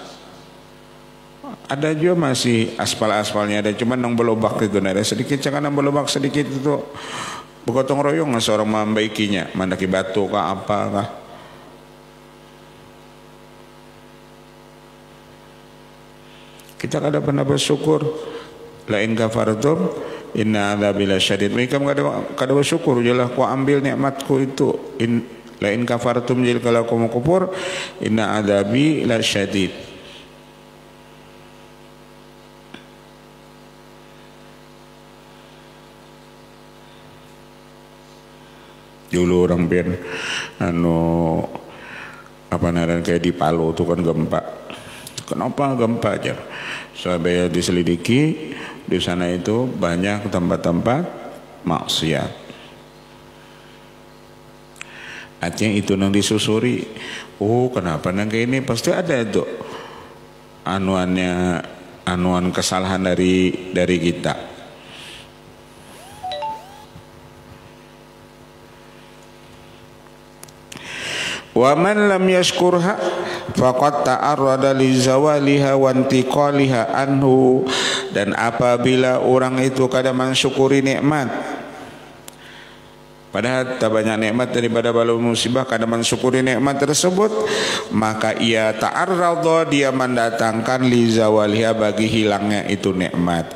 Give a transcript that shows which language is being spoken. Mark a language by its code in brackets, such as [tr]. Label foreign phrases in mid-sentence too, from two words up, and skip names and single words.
[bjn] Ada juga masih aspal-aspalnya ada, cuman nang belubak itu ada sedikit. Jangan nang belubak sedikit itu bergotong royong seorang membaikinya, mandaki batu kah apa kah. Kita kada pernah bersyukur. [ar] لئن كفرتم إن عذابي لشديد. [bjn] Mereka kada bersyukur jelah ku ambil nikmatku itu. [ar] لئن كفرتم [bjn] jil kalau kamu kufur [ar] إن عذابي لشديد. [bjn] Dulu orang ben anu apa naran kayak di Palu tuh kan gempa. [id] Kenapa gempa aja? Saya diselidiki di sana itu banyak tempat-tempat maksiat. [bjn] Artinya itu nang disusuri. Oh kenapa nang kayak ini pasti ada itu anuan kesalahan dari kita. [ar] ومن لم يشكرها فقد تعرض لزوالها وانتقالها عنه. [bjn] Dan apabila orang itu kada mensyukuri nikmat, padahal tak banyak nikmat daripada bala musibah, kada mensyukuri nikmat tersebut, maka ia ta'arrada, dia mendatangkan [ar] لزوالها, [bjn] bagi hilangnya itu nikmat.